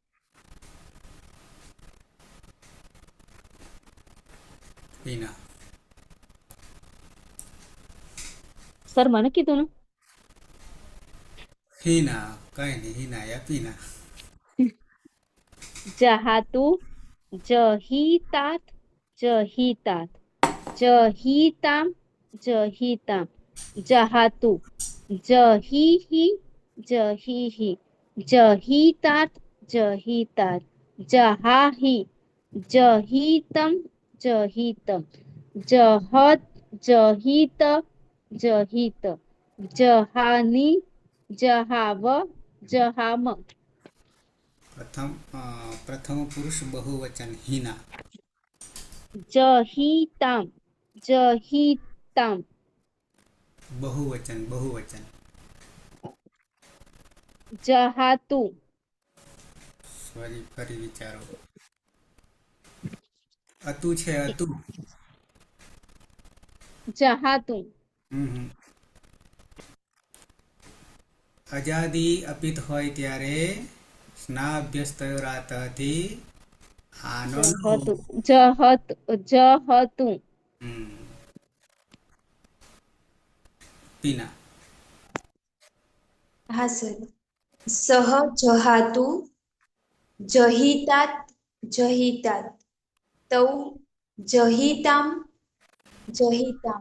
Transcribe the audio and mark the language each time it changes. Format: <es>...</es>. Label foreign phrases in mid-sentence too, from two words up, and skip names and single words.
<gu>હિના સર મને કીધું ને હિના કઈ નહીં હિના યા પીના</gu> <sa>જહાતુ जहितात जहितात जहिताम जहिताम जहातु जहिहि जहिहि जहितात जहितात जहाहि जहितम जहितम जहत जहित जहित जहानि जहाव जहाम</sa> <gu>પ્રથમ પુરુષ બહુવચન હિના.</gu> <sa>जहिताम जहिताम</sa> <gu>બહુવચન બહુવચન.</gu> <sa>जहातु</sa> <gu>ફરી વિચારો. અતુ છે અતુ.</gu> <sa>जहातु હમ.</sa> <gu>અજાદી અપિત હોય ત્યારે સ્નાભ્યસ્તયોરાતથી આનો</gu> <sa>जहतु जहत जहतु</sa> <gu>હમ. પીના. હા સર.</gu> <sa>સહ જહાતુ જહિતાત જહિતાત તૌ જહિતામ જહિતામ</sa>